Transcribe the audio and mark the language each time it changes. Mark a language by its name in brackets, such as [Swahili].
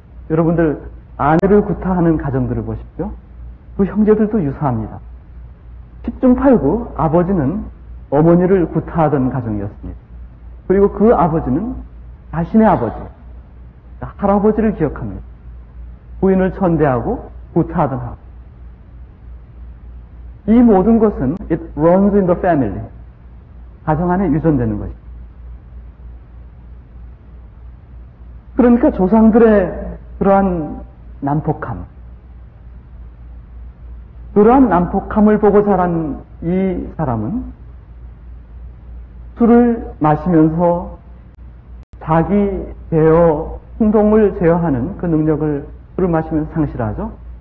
[Korean] 여러분들, 아내를 구타하는 가정들을 보십시오. 그 형제들도 유사합니다. 10중 8구 아버지는 어머니를 구타하던 가정이었습니다. 그리고 그 아버지는 자신의 아버지, 할아버지를 기억합니다. 부인을 천대하고 구타하던 하고. 이 모든 것은 [English] it runs in the family. [Korean] 가정 안에 유전되는 것입니다. 그러니까 조상들의 그러한 난폭함, 그러한 난폭함을 보고 자란 이 사람은 술을 마시면서 자기 제어, 행동을 제어하는 그 능력을 술을 마시면서 상실하죠.